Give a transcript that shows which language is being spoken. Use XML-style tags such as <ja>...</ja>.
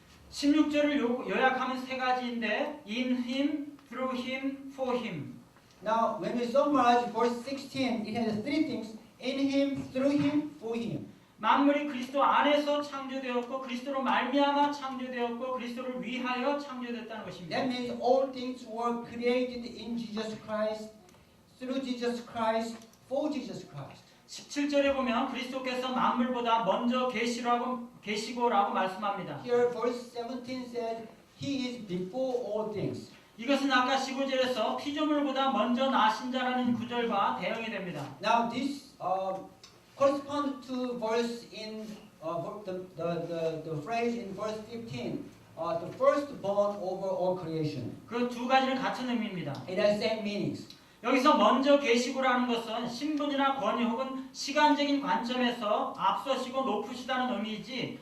<ko>16절을 요약하면 세 가지인데</ko> <en>in him, through him, for him. Now, when we summarize verse 16, it has three things: in him, through him, for him.</en> <ko>만물이 그리스도 안에서 창조되었고 그리스도로 말미암아 창조되었고 그리스도를 위하여 창조됐다는 것입니다.</ko> <en>That means all things were created in Jesus Christ, through Jesus Christ, for Jesus Christ.</en> <ko>17절에 보면 그리스도께서 만물보다 먼저 계시고라고 말씀합니다.</ko> <en>Here, verse 17 says, He is before all things.</en> <ko>이것은 아까 15절에서 피조물보다 먼저 나신 자라는 구절과 대응이 됩니다.</ko> <en>Now, this corresponds to verse in the phrase in verse 15, the firstborn over all creation.</en> <ko>그 두 가지는 같은 의미입니다.</ko> <en>It has same meanings.</en> <ko>여기서 먼저 계시고라는 것은 신분이나 권위 혹은 시간적인 관점에서 앞서시고 높으시다는 의미이지</ko>